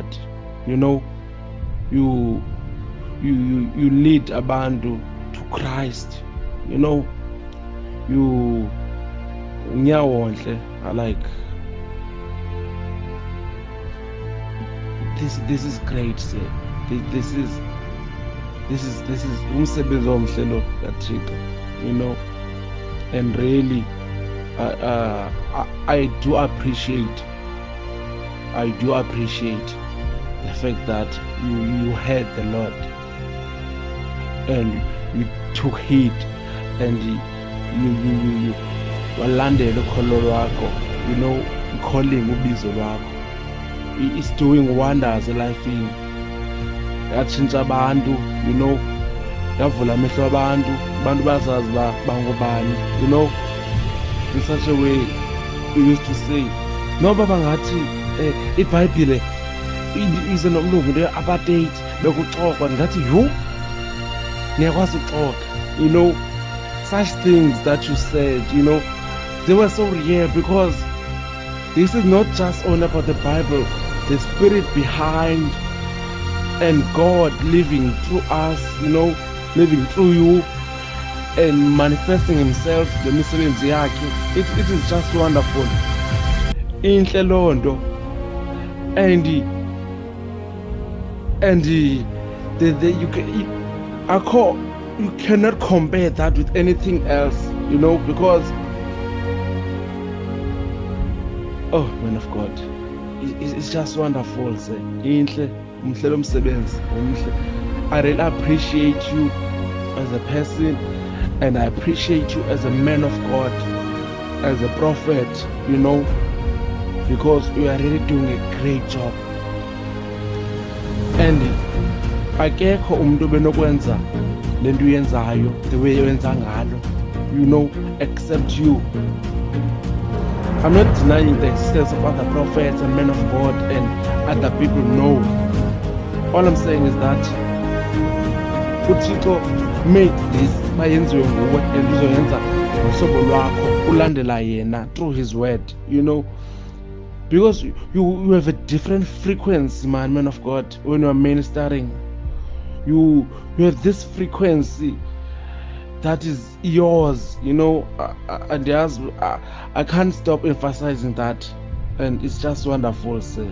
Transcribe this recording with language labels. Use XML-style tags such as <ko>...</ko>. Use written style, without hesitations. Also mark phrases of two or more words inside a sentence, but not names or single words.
<en>You lead abantu to Christ. You nyawonhle. I like this is great, sir. This is</en> <xh>umsebenzi omhle lo kaThixo,</xh> <en>and really I do appreciate the fact that you heard the Lord and you took heed, and you</en> <xh>walandela ukholo lwakho,</xh> <en>calling</en> <xh>ubizo lwakho.</xh> <en>It's doing wonders</en> <xh>elifini. Yatshintsha abantu, yavula amehlo abantu bazazi bangobani,</xh> <en>in such a way. We used to say,</en> <xh>noba bangathi iBhayibhile ize nomlungu le apartheid bekuxoxwa, ngathi yo niyakwazi ukuxoxa,</xh> <en>such things that you said, they were so rare, because this is not just only about the Bible, the spirit behind, and God living through us, living through you and manifesting himself, the</en> <xh>misebenzi yakhe.</xh> <en>It is just wonderful.</en> <xh>Inhle loo nto,</xh> <en>and you cannot compare that with anything else, because oh man of God, it's just wonderful.</en> <xh>Inhle umhle lo msebenzi umhle.</xh> <en>I really appreciate you as a person, and I appreciate you as a man of God, as a prophet, because you are really doing a great job.</en> <xh>And akekho umuntu benokwenza lento uyenzayo</xh> <en>the way</en> <xh>yenza ngalo,</xh> <en>except you. I'm not denying the existence of other prophets and men of God and other people. No. All I'm saying is that uThixo made this</en> <xh>bayenziwe nguwe,</xh> <en>and</en> <xh>uzoyenza ngohlobo lwakho ulandela yena</xh> <en>through his word. because you have a different frequency, man of God. When you are ministering, you have this frequency that is yours, and I can't stop emphasizing that, and it's just wonderful, sir.</en>